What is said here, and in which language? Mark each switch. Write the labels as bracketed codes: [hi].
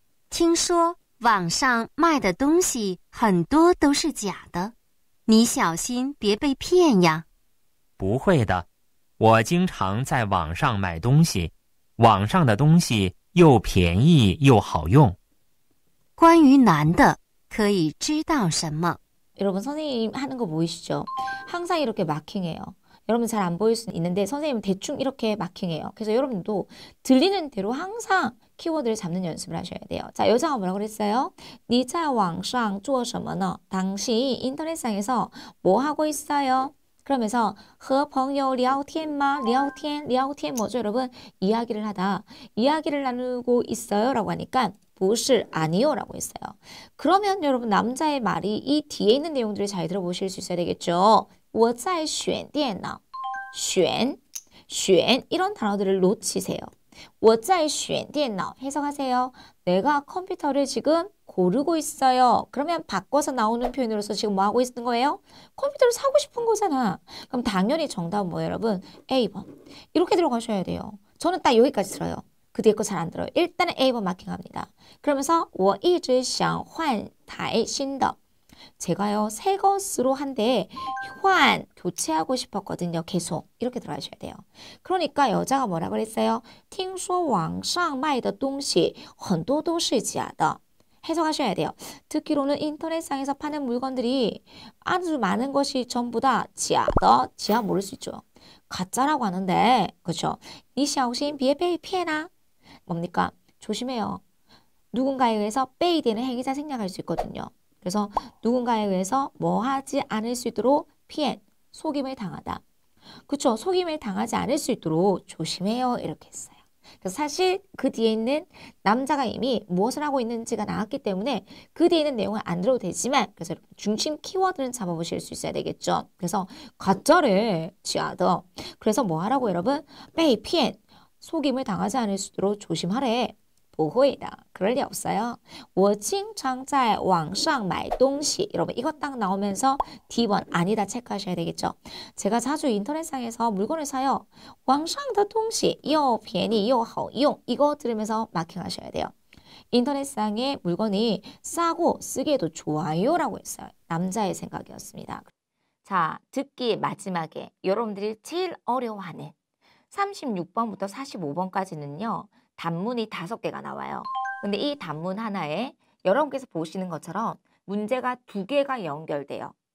[zh] 听说网上卖的东西很多都是假的，你小心别被骗呀。不会的，我经常在网上买东西，网上的东西又便宜又好用。关于男的，可以知道什么？ [ko] 여러분 선생님 하는 거 보이시죠? 항상 이렇게 마킹해요. 여러분 잘 안 보일 수 있는데 선생님은 대충 이렇게 마킹해요. 그래서 여러분도 들리는 대로 항상 키워드를 잡는 연습을 하셔야 돼요. 자, 여자가 뭐라고 그랬어요? [zh] 你在网上做什么呢? [ko] 당신 인터넷상에서 뭐 하고 있어요? 그러면서 [zh] 和朋友聊天吗? [ko] 聊天뭐죠 여러분? 이야기를 하다. 이야기를 나누고 있어요 라고 하니까 不是 아니요 라고 했어요. 그러면 여러분 남자의 말이 이 뒤에 있는 내용들을 잘 들어보실 수 있어야 되겠죠. [zh] 我在选电脑. [ko] 选 이런 단어들을 놓치세요. [zh] 我在选电脑 [ko] 해석하세요. 내가 컴퓨터를 지금 고르고 있어요. 그러면 바꿔서 나오는 표현으로서 지금 뭐 하고 있는 거예요? 컴퓨터를 사고 싶은 거잖아. 그럼 당연히 정답은 뭐예요 여러분? A번. 이렇게 들어가셔야 돼요. 저는 딱 여기까지 들어요. 그 뒤에 거 잘 안 들어요. 일단은 A번 마킹합니다. 그러면서 [zh] 我一直想换台新的. [ko] 제가요 새 것으로 한 대 교체하고 싶었거든요. 계속 이렇게 들어가셔야 돼요. 그러니까 여자가 뭐라 그랬어요? [zh] 听说网上卖的东西很多都是假的. [ko] 해석하셔야 돼요. 듣기로는 인터넷상에서 파는 물건들이 아주 많은 것이 전부 다 지하 모를 수 있죠. 가짜라고 하는데 그렇죠? [zh] 你小心别被骗啊. [ko] 뭡니까? 조심해요. 누군가에 의해서 빼이되는 행위가 생략할 수 있거든요. 그래서 누군가에 의해서 뭐 하지 않을 수 있도록 피해, 속임을 당하다. 그쵸? 속임을 당하지 않을 수 있도록 조심해요. 이렇게 했어요. 그래서 사실 그 뒤에 있는 남자가 이미 무엇을 하고 있는지가 나왔기 때문에 그 뒤에 있는 내용을 안 들어도 되지만 그래서 중심 키워드는 잡아보실 수 있어야 되겠죠. 그래서 가짜를 지하더. 그래서 뭐 하라고 여러분? 被骗 속임을 당하지 않을 수 있도록 조심하래. [zh] 不会的. [ko] 그럴 리 없어요. [zh] 我经常在网上买东西. [ko] 여러분 이거 딱 나오면서 D번 아니다 체크하셔야 되겠죠. 제가 자주 인터넷상에서 물건을 사요. [zh] 网上的东西又便宜又好用. [ko] 이거 들으면서 마킹하셔야 돼요. 인터넷상의 물건이 싸고 쓰기에도 좋아요 라고 했어요. 남자의 생각이었습니다. 자, 듣기 마지막에 여러분들이 제일 어려워하는 36번부터 45번까지는요. 단문이 5개가 나와요. 근데 이 단문 하나에 여러분께서 보시는 것처럼 문제가 2개가 연결돼요.